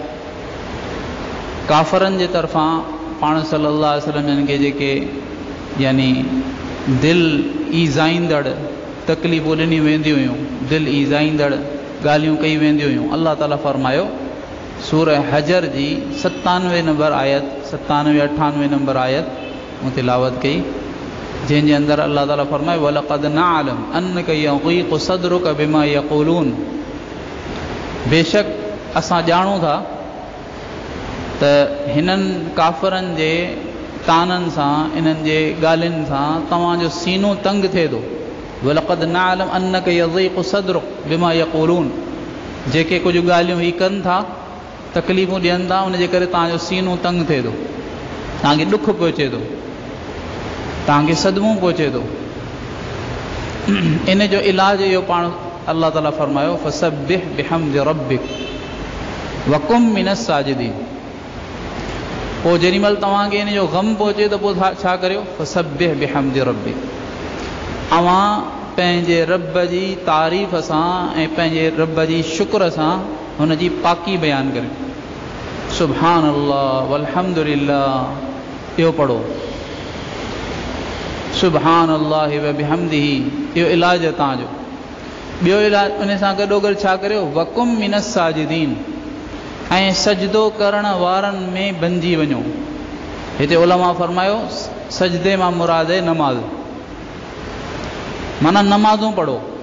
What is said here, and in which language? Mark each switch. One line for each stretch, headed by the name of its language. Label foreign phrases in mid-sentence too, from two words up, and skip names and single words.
Sindhi: काफ़रनि जे तरफ़ां पाण
Arabic: صلى الله عليه وسلم
Sindhi: जिन खे जेके यानी दिलि ईज़ाईंदड़ तकलीफ़ूं ॾिनियूं वेंदियूं हुयूं, दिलि ईज़ाईंदड़ ॻाल्हियूं कई वेंदियूं हुयूं, अल्लाह ताला फरमायो सूरह हजर जी 97 नंबर आयत 97-98 नंबर आयत मूं तिलावत कई, जंहिंजे अंदरि अल्लाह ताला फरमाए
Arabic: ولقد نعلم أنك يضيق صدرك بما يقولون,
Sindhi: बेशक असां ॼाणूं था त हिननि काफ़रनि जे ताननि सां इन्हनि जे ॻाल्हियुनि सां तव्हांजो सीनो तंग थिए थो।
Arabic: ولقد نعلم أنك يضيق صدرك بما يقولون,
Sindhi: जेके कुझु ॻाल्हियूं ही कनि था, तकलीफ़ूं ॾियनि था, उनजे करे तव्हांजो सीनो तंग थिए थो, तव्हांखे ॾुख पहुचे थो, तव्हांखे सदमो पहुचे थो। इन जो इलाजु इहो पाण अल्लाह ताला फरमायो
Arabic: فسبح بحمد ربك وكن من الساجدين.
Sindhi: पोइ जेॾीमहिल तव्हांखे इन जो ग़म पहुचे त पोइ छा करियो
Arabic: فسبح بحمد ربك,
Sindhi: अवां पंहिंजे रब जी तारीफ़ सां ऐं पंहिंजे रब जी शुक्र सां हुन जी पाकी बयानु करियो।
Arabic: سبحان الله والحمد لله
Sindhi: इहो पढ़ो,
Arabic: سبحان الله وبحمده,
Sindhi: इहो इलाजु आहे तव्हांजो। ॿियो इलाजु उन सां गॾोगॾु छा करियो
Arabic: وكن من الساجدين,
Sindhi: ऐं सजदो करण वारनि में बणिजी वञो। हिते उलमा फरमायो सजदे मां मुराद आहे नमाज़, माना नमाज़ूं पढ़ो।